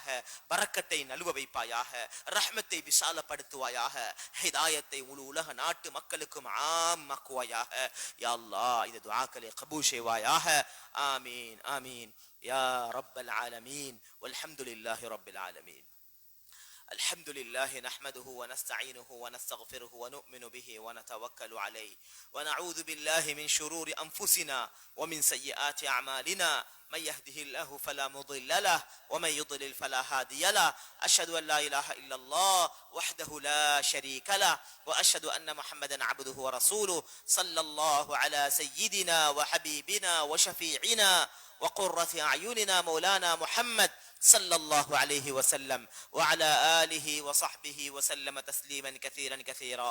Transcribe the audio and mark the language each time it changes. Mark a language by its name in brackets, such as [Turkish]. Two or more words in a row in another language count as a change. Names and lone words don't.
[Tamil] பரக்கத்தை நழுவ வைப்பாயாக. ரஹ்மத்தை விசாலப்படுத்துவாயாக. ஹிதாயத்தை முழு உலக நாட்டு மக்களுக்கும் ஆமாக்குவாயாக. [Arabic] يا الله [Tamil] இந்த துஆக்களை கபூல் செய்வாயாக. [Arabic] آمين آمين يا رب العالمين والحمد لله رب العالمين. الحمد لله نحمده ونستعينه ونستغفره ونؤمن به ونتوكل عليه ونعوذ بالله من شرور أنفسنا ومن سيئات أعمالنا من يهده الله فلا مضل له ومن يضلل فلا هادي له. أشهد أن لا إله إلا الله وحده لا شريك له وأشهد أن محمدا عبده ورسوله صلى الله على سيدنا وحبيبنا وشفيعنا وقرة أعيننا مولانا محمد صلى الله عليه وسلم وعلى آله وصحبه وسلم تسليما كثيرا كثيرا.